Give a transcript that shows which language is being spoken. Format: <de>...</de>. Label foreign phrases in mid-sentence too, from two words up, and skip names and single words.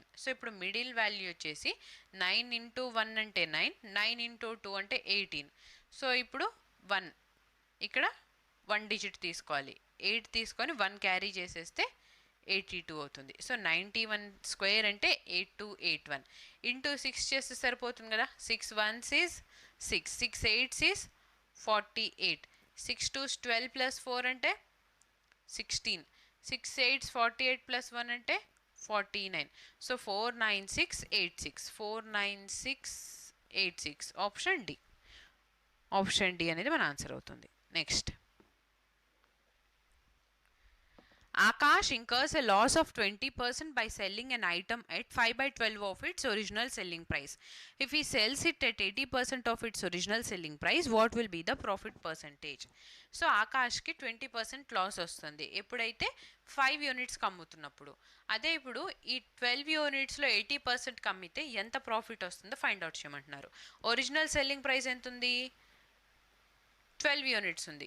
<te>సో ఇప్పుడు</te> <en>middle value</en> <te>వచ్చేసి 9 × 1 అంటే 9, 9 × 2 అంటే 18. సో ఇప్పుడు 1 ఇక్కడ 1 డిజిట్ తీసుకోవాలి, 8 తీసుకొని 1 క్యారీ చేసేస్తే 82 అవుతుంది. సో 91² అంటే 8281 ఇంటూ 6 చేస్తే సరిపోతుంది కదా,</te> <en>6 1s is 6, 6 8s is 48, 6 2s 12</en> <te>+ 4 అంటే 16, 6 8s 48 + 1 అంటే 49. సో 49686, 49686</te> <en>option D. option D</en> <te>అనేది మన ఆన్సర్ అవుతుంది. నెక్స్ట్,</te> <en>Akash incurs a loss of 20% by selling an item at 5/12 of its original selling price. If he sells it at 80% of its original selling price, what will be the profit percentage?</en> <te>సో ఆకాష్కి 20% లాస్ వస్తుంది ఎప్పుడైతే 5 యూనిట్స్కి అమ్ముతున్నప్పుడు. అదే ఇప్పుడు ఈ 12 యూనిట్స్లో 80% అమ్మితే ఎంత ప్రాఫిట్ వస్తుందో</te> <en>find out</en> <te>చేయమంటున్నారు.</te> <en>original selling price</en> <te>ఎంత ఉంది, 12 యూనిట్స్ ఉంది.</te>